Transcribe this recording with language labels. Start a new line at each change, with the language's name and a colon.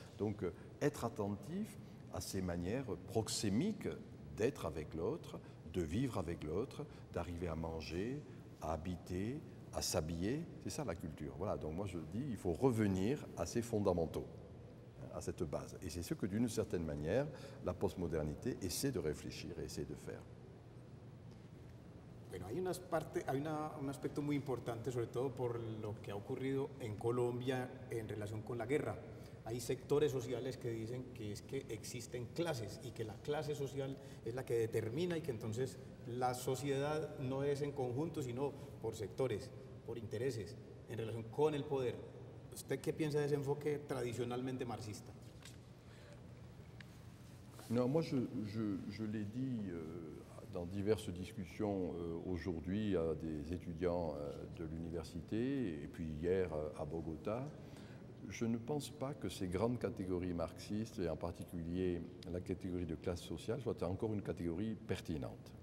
French: Donc, être attentif à ces manières proxémiques d'être avec l'autre, de vivre avec l'autre, d'arriver à manger, à habiter, à s'habiller, c'est ça la culture. Voilà, donc moi je dis, il faut revenir à ces fondamentaux, à cette base. Et c'est ce que d'une certaine manière, la postmodernité essaie de réfléchir et essaie de faire.
Spanish: Bueno, hay un aspecto muy importante, sobre todo por lo que ha ocurrido en Colombia en relación con la guerra. Hay sectores sociales que dicen que es que existen clases y que la clase social es la que determina y que entonces la sociedad no es en conjunto, sino por sectores, por intereses, en relación con el poder. ¿Usted qué piensa de ese enfoque tradicionalmente marxista?
French: Non, moi je l'ai dit dans diverses discussions aujourd'hui à des étudiants de l'université et puis hier à Bogota. Je ne pense pas que ces grandes catégories marxistes, et en particulier la catégorie de classe sociale, soit encore une catégorie pertinente.